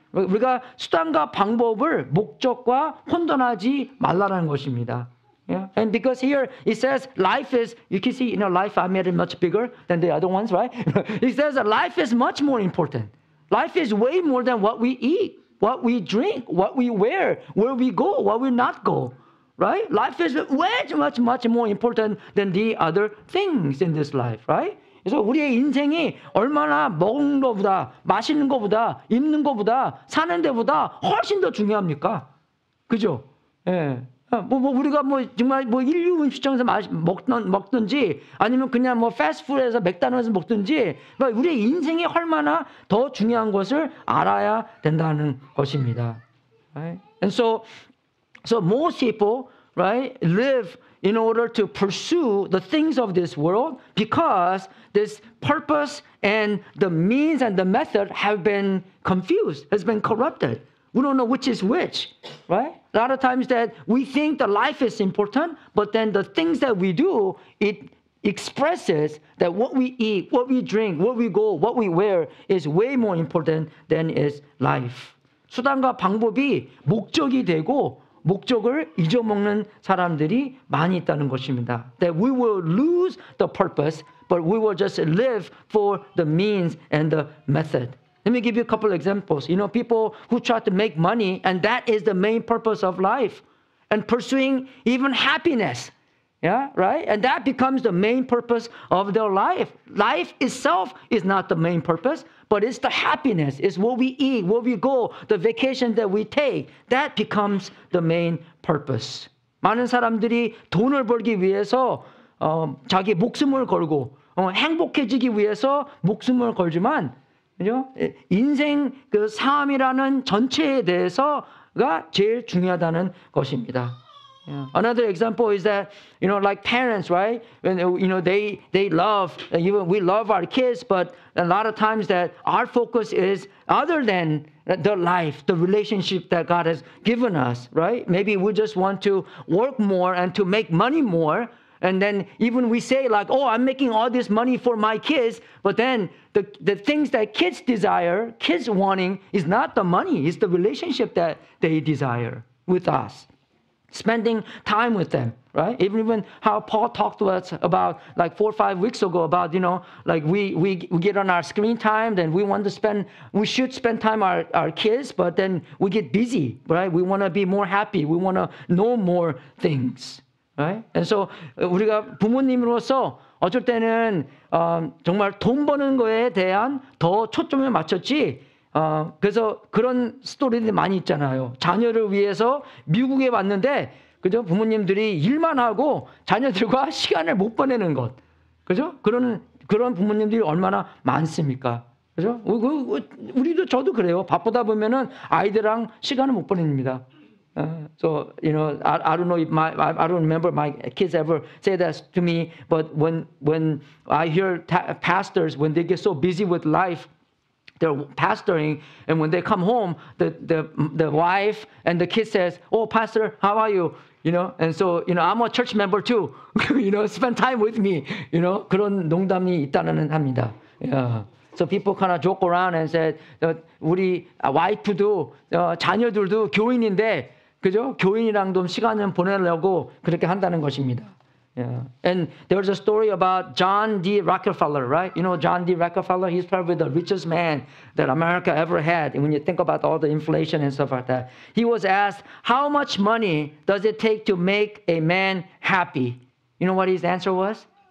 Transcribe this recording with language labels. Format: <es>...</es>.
<ko>우리가 수단과 방법을 목적과 혼돈하지 말라는 것입니다.</ko> <en>Yeah, and because here it says life is, you can see, life I made it much bigger than the other ones, right? It says that life is much more important. Life is way more than what we eat, what we drink, what we wear, where we go, where we not go, right? Life is much more important than the other things in this life, right?</en> <ko>그래서 우리의 인생이 얼마나 먹는 것보다, 마시는 것보다, 입는 것보다, 사는 데보다 훨씬 더 중요합니까? 그죠? 예. 우리가 정말 인류 음식점에서 먹든지 아니면 그냥 패스트푸드에서 맥도날드에서 먹든지 그러니까 우리의 인생이 얼마나 더 중요한 것을 알아야 된다는 것입니다.</ko> <en>Right? And so most people, right, live in order to pursue the things of this world because this purpose and the means and the method have been confused, has been corrupted. We don't know which is which, right? A lot of times that we think the life is important, but then the things that we do, it expresses that what we eat, what we drink, where we go, what we wear is way more important than is life.</en> <ko>수단과 방법이 목적이 되고 목적을 잊어먹는 사람들이 많이 있다는 것입니다.</ko> <en>That we will lose the purpose, but we will just live for the means and the method. Let me give you a couple of examples. People who try to make money, and that is the main purpose of life, and pursuing even happiness. Yeah, right? And that becomes the main purpose of their life. Life itself is not the main purpose, but it's the happiness. It's what we eat, where we go, the vacation that we take. That becomes the main purpose.</en> <ko>많은 사람들이 돈을 벌기 위해서 자기 목숨을 걸고 행복해지기 위해서 목숨을 걸지만 그죠? 인생 그 삶이라는 전체에 대해서가 제일 중요하다는 것입니다.</ko> <en>Yeah. Another example is that like parents, right? When they love, even we love our kids, but a lot of times that our focus is other than the life, the relationship that God has given us, right? Maybe we just want to work more and to make money more. And then even we say like, oh, I'm making all this money for my kids. But then the things that kids desire, kids wanting is not the money. It's the relationship that they desire with us. Spending time with them, right? Even how Paul talked to us about like 4 or 5 weeks ago about, like we get on our screen time, then we should spend time our kids, but then we get busy, right? We want to be more happy. We want to know more things. Right? And so</en> <ko>우리가 부모님으로서 어쩔 때는 정말 돈 버는 거에 대한 더 초점을 맞췄지. 그래서 그런 스토리들이 많이 있잖아요. 자녀를 위해서 미국에 왔는데, 그죠? 부모님들이 일만 하고 자녀들과 시간을 못 보내는 것, 그죠? 그런 부모님들이 얼마나 많습니까? 그죠? 우리도 저도 그래요. 바쁘다 보면은 아이들랑 시간을 못 보냅니다.</ko> <en>So I don't know if I don't remember my kids ever say that to me. But when I hear pastors, when they get so busy with life, they're pastoring, and when they come home, the wife and the kid says, "Oh, pastor, how are you?" And so I'm a church member too. Spend time with me.</en> <ko>그런 농담이 있다는 합니다.</ko> <en>Yeah. So people kind of joke around and said,</en> <ko>우리 와이프도 자녀들도 교인인데.</ko> <en>그죠?</en> <ko>교인이랑도 시간을 보내려고 그렇게 한다는 것입니다.</ko> <en>Yeah. And there was a story about John D. Rockefeller, right? John D. Rockefeller, he's probably the richest man that America ever had. And when you think about all the inflation and stuff like that, he was asked, how much money does it take to make a man happy? You know what his answer was?</en>